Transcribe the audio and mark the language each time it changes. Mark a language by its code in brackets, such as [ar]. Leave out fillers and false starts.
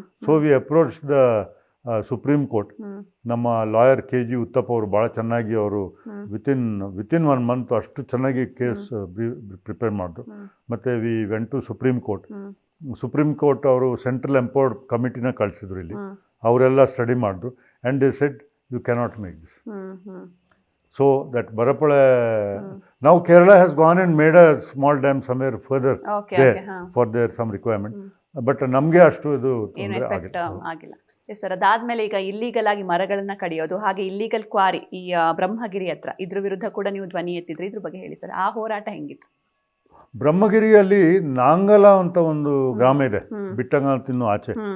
[en] So we approach the supreme court. [kn] ನಮ್ಮ lawyer KG uttappa ಅವರು ಭಾಳ ಚೆನ್ನಾಗಿ ಅವರು ವಿತಿನ್ 1 ಮಂತ್ ಅಷ್ಟು ಚೆನ್ನಾಗಿ ಕೇಸ್ ಪ್ರಿಪೇರ್ ಮಾಡಿದ್ರು. ಮತ್ತು [en] We went to supreme court. [kn] Supreme court ಅವರು ಸೆಂಟ್ರಲ್ ಎಂಪವರ್ಡ್ ಕಮಿಟಿನ ಕಳಿಸಿದ್ರು ಇಲ್ಲಿ. ಅವರೆಲ್ಲ ಸ್ಟಡಿ ಮಾಡಿದ್ರು [en] And they said you cannot make this. So that Barapole now Kerala has gone and made a small dam somewhere further there for their some requirement, but [kn] ನಮಗೆ ಅಷ್ಟು ಇದು ಆಗಿಲ್ಲ. Yes sir. ಅದಾದ್ಮೇಲೆ ಈಗ ಇಲ್ಲೀಗಲ್ ಆಗಿ ಮರಗಳನ್ನ ಕಡಿಯೋದು, ಹಾಗೆ ಇಲ್ಲೀಗಲ್ ಕ್ವಾರಿ ಈ ಬ್ರಹ್ಮಗಿರಿ ಹತ್ರ, ಇದ್ರ ವಿರುದ್ಧ ಕೂಡ ನೀವು ಧ್ವನಿ ಎತ್ತಿದ್ರಿ. ಇದ್ರ ಬಗ್ಗೆ ಹೇಳಿ ಸರ್, ಆ ಹೋರಾಟ ಹೆಂಗಿತ್ತು? ಬ್ರಹ್ಮಗಿರಿಯಲ್ಲಿ ನಾಂಗಲ ಅಂತ ಒಂದು ಗ್ರಾಮ ಇದೆ, ಬಿಟ್ಟಂಗಾಲ ತಿನ್ನು ಆಚೆ.